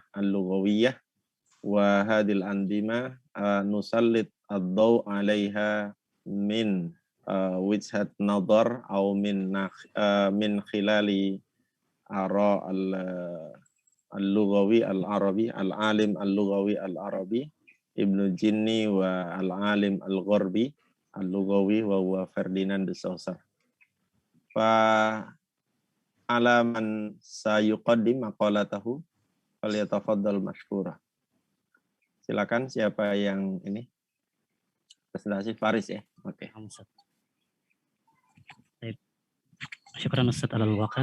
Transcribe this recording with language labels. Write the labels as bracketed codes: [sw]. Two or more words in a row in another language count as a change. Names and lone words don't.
[ar] اللغوية وهذه الأنظمة نسلط الضوء عليها من وجهة نظر atau من خلال آراء اللغوي العربي العالم اللغوي العربي Ibnu Jinni والعالم الغربي اللغوي وهو Ferdinand de Saussure. فعلى من سيقدم مقالته فليتفضل مشكورا. [id] Silakan siapa yang ini? Presentasi Faris ya. Oke. [ar] شكرا أستاذ على الوقت.